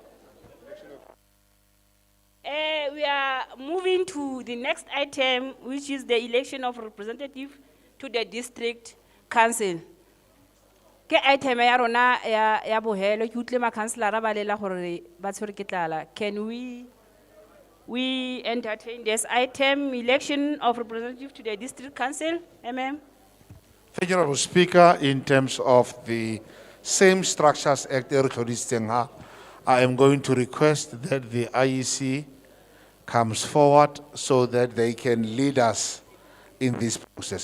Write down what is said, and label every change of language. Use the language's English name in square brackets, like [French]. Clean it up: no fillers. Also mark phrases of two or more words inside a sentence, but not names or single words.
[English] We are moving to the next item, which is the election of representative to the district council. [Tswana] Ke item ya rona ya bohelo ke utlwe ma councilor ba lela gore ba tshwere ke tlala. [English] Can we entertain this item, election of representative to the district council? MM. Thank you, Honorable Speaker. In terms of the same Structures Act, I am going to request that the IEC comes forward so that they can lead us in this process.